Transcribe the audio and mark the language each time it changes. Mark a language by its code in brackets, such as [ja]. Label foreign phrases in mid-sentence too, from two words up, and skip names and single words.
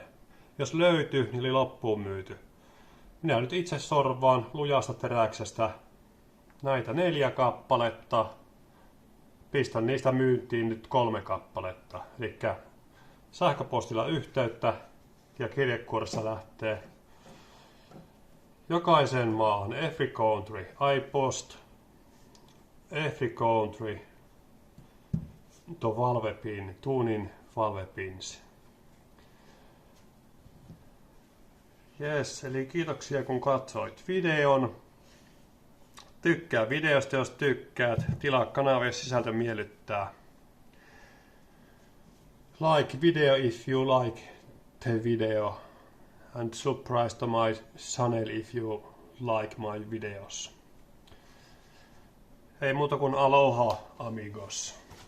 [fi] Jos löytyi, niin oli loppuun myyty. Minä nyt itse sorvaan lujasta teräksestä näitä 4 kappaletta. Pistän niistä myyntiin nyt 3 kappaletta. Eli sähköpostilla yhteyttä ja kirjekuoressa lähtee jokaisen maahan. [en] Every country, iPost, every country, tuo valvepin, tunin valvepins. [fi] Jes, eli kiitoksia kun katsoit videon. Tykkää videosta, jos tykkäät. Tilaa kanava, jos sisältö miellyttää. [en] Like video if you like the video. And subscribe to my channel if you like my videos. [fi] Ei muuta kuin aloha amigos.